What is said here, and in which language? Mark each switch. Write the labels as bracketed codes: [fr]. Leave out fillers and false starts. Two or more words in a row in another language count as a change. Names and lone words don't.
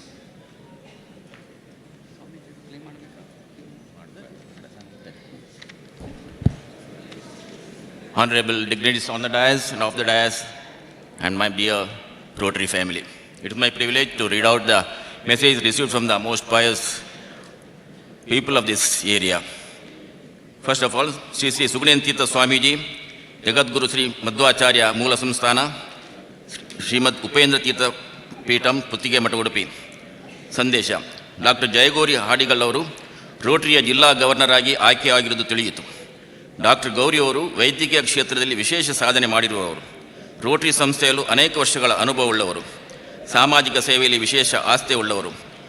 [en] Honorable dignitaries on the dais and off the dais, and my dear Rotary family. It is my privilege to read out the message received from the most pious people of this area. First of all, Sri Sugunentita Swamiji, Jagadguru Sri Madhvacharya Moola Samsthana, Srimad Upendra Tirtha Peetam Puttige Mata Udupi. [kn] ಸಂದೇಶ. ಡಾಕ್ಟರ್ ಜಯಗೌರಿ ಹಾಡಿಗಲ್ ಅವರು ರೋಟರಿಯ ಜಿಲ್ಲಾ ಗವರ್ನರ್ ಆಗಿ ಆಯ್ಕೆಯಾಗಿರುವುದು ತಿಳಿಯಿತು. ಡಾಕ್ಟರ್ ಗೌರಿ ಅವರು ವೈದ್ಯಕೀಯ ಕ್ಷೇತ್ರದಲ್ಲಿ ವಿಶೇಷ ಸಾಧನೆ ಮಾಡಿರುವವರು. ರೋಟರಿ ಸಂಸ್ಥೆಯಲ್ಲೂ ಅನೇಕ ವರ್ಷಗಳ ಅನುಭವವುಳ್ಳವರು. ಸಾಮಾಜಿಕ ಸೇವೆಯಲ್ಲಿ ವಿಶೇಷ ಆಸ್ಥೆ ಉಳ್ಳವರು.